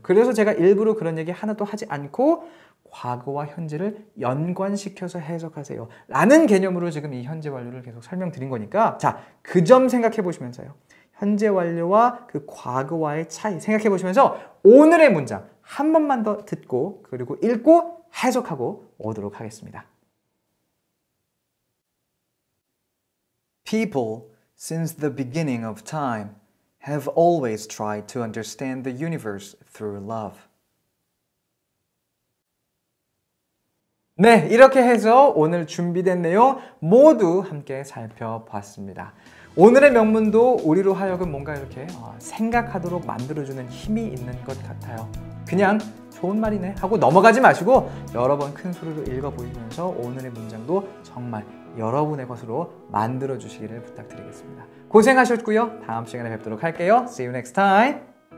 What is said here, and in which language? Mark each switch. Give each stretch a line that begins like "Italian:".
Korean: 그래서 제가 일부러 그런 얘기 하나도 하지 않고 과거와 현재를 연관시켜서 해석하세요 라는 개념으로 지금 이 현재 완료를 계속 설명드린 거니까, 자, 그 점 생각해 보시면서요. 현재 완료와 그 과거와의 차이 생각해 보시면서 오늘의 문장 한 번만 더 듣고 그리고 읽고 해석하고 오도록 하겠습니다.
English: People, since the beginning of time, have always tried to understand the universe through love.
Korean: 네, 이렇게 해서 오늘 준비된 내용 모두 함께 살펴봤습니다. 오늘의 명문도 우리로 하여금 뭔가 이렇게 생각하도록 만들어주는 힘이 있는 것 같아요. 그냥 좋은 말이네 하고 넘어가지 마시고 여러 번 큰 소리로 읽어보시면서 오늘의 문장도 정말 여러분의 것으로 만들어 주시기를 부탁드리겠습니다. 고생하셨고요. 다음 시간에 뵙도록 할게요.
English: See you next time.